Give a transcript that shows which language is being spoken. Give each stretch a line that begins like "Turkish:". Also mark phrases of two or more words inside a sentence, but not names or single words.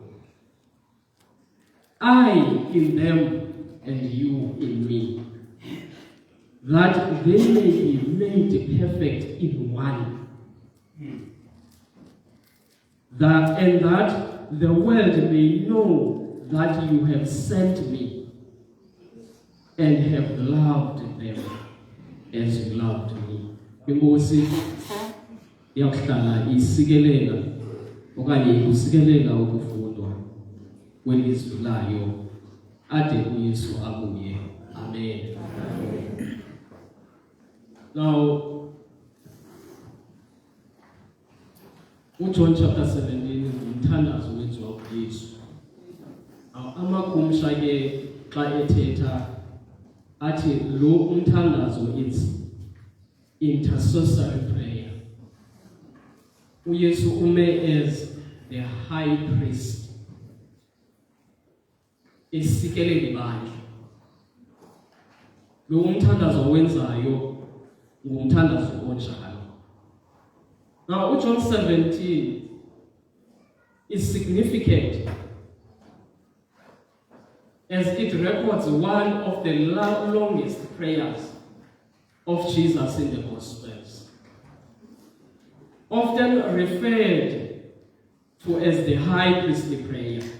English: I in them and you in me, that they may be made perfect in one. That the world may know that you have sent me and have loved them as you loved me.
Xhosa: Inkosi yakuhlala isikelela okanye usikelela ukufundwa kwelizwi layo ade uYesu abuye.
English: Amen. Now,
Xhosa: John chapter 17 ngumthandazo wenziwa kuYesu. Amakhumsha ke xa ethetha athi lo umthandazo
English: it's intercessory prayer.
Xhosa: uYesu ume
English: as the high priest
Xhosa: esikelela ibandla. Lo umthandazo wenzayo ngumthandazo onjalo.
English: Now, John 17 is significant as it records one of the longest prayers of Jesus in the Gospels, often referred to as the high priestly prayer.